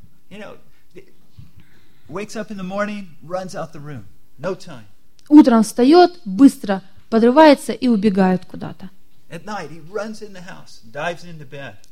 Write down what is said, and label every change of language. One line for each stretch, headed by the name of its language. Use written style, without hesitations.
English: You know, wakes up in the morning, runs out the room. No time.
Russian: Утром встает, быстро подрывается и убегает куда-то.
English: At night he runs in the house, dives into bed.